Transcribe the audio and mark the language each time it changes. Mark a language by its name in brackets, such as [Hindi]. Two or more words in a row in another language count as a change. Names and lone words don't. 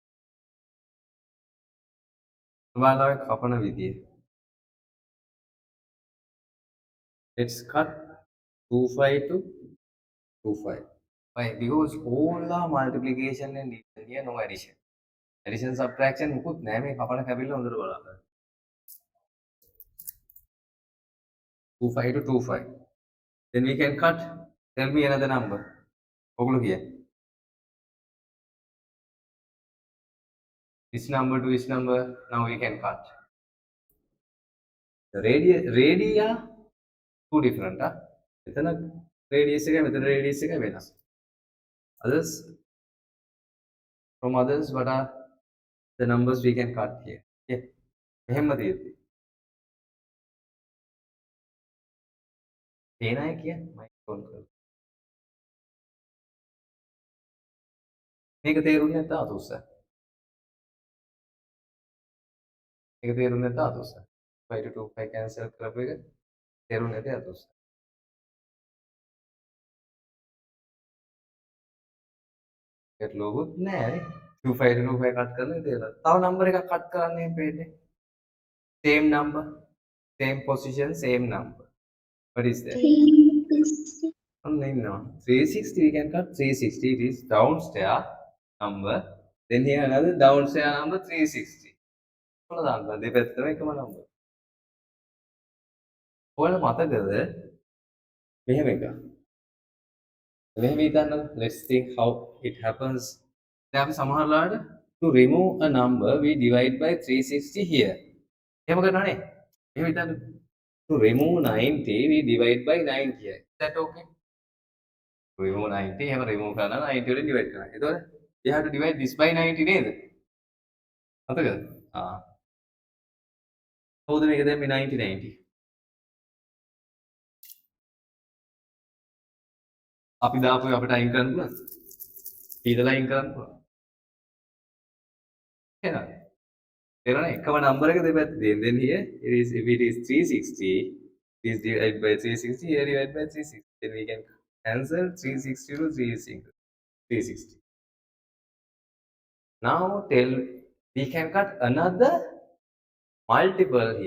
[English] Let's cut 2 phi to 2 phi. Why? Because all the multiplication and division here no addition. Addition subtraction [Sinhala] මුකුත් නෑ මේ කපන කැපිල්ල හොඳට බලන්න. [English] 2 phi to 2 phi. Then we can cut. Tell me another number. [Sinhala] ඔගොල්ලෝ කියන්න. [English] This number to this number. Now we can cut. The radii are two different. [Sinhala] මෙතන radius එක මෙතන radius එක වෙනස්. [English] Others, from others, what are the numbers we can cut here? [Sinhala] Okay. එහෙම තියෙද්දි. පේන අය කියන්න මයික් ඔන් කරලා. මේක තේරුන්නේ නැත්නම් අතුස්ස. මේක තේරුන්නේ නැත්නම් අතුස්ස. 5 to 2 5 cancel කරපු එක තේරුන්නේ නැති අතුස්ස. ගැටලුවකුත් නැහැ. 25 to 25 කට් කරන විදියට. තව නම්බර් එකක් කට් කරන්නේ පේන්නේ. [English] Same number, same position, same number. What is that? 360. No. 360 we can cut 360. It is downstairs number. Then here another downstairs number 360. [Sinhala] කොහොමද දාන්න? දෙපැත්තම එකම number. ඔයාලා මතකද? මෙහෙම එකක්. මෙහෙම හිතන්න. [English] Let's think how it happens. [Sinhala] දැන් අපි සමහරලාට [English] to remove a number we divide by 360 here. [Sinhala] එහෙම කරනවානේ. එහෙම හිතන්න. [English] To remove 90 we divide by 9 here. Is that okay? To remove 90 [Sinhala] එහෙම remove කරනවා 90 වලින් divide කරනවා. [English] එතකොට we have to divide this by 90 [Sinhala] නේද? මතකද? කවුද මේක දැම්මේ 90 90? අපි දාපු අපිට අයින් කරන්න පුළුවන්ද? ඊදලා අයින් කරන්න පුළුවන්. එහෙනම් එරණ එකම නම්බර් එක දෙපැත්ත දෙන්න. [English] Then here it is if it is 360 is divided by 360 here divided by 360. Then we can cancel 360 to 360. Now we can cut another multiple here.